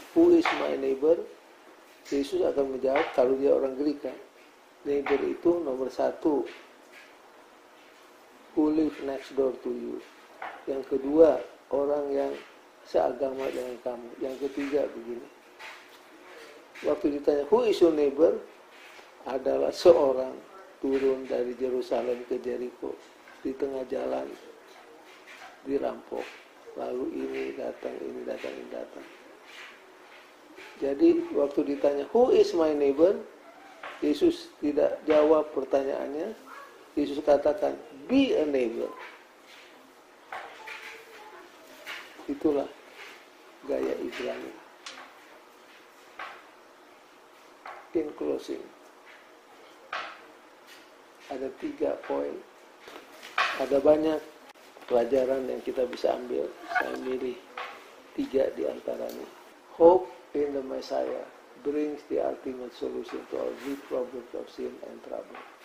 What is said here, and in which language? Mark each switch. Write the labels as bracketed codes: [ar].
[en] Who is my neighbor? [id] Yesus akan menjawab, kalau dia orang Greka, neighbor itu nomor satu, [en] who live next door to you. [id] Yang kedua, orang yang seagama dengan kamu. Yang ketiga begini. Waktu ditanya, [en] who is your neighbor? [id] Adalah seorang turun dari Yerusalem ke Jericho. Di tengah jalan dirampok. Lalu ini datang, ini datang, ini datang. Jadi waktu ditanya, [en] who is my neighbor? [id] Yesus tidak jawab pertanyaannya. Yesus katakan, [en] be a neighbor. [id] Itulah gaya Ibrani. [en] In closing, [id] ada 3 poin. Ada banyak pelajaran yang kita bisa ambil. Saya milih 3 di antaranya. [en] Hope in the Messiah brings the ultimate solution to our deep problems of sin and trouble.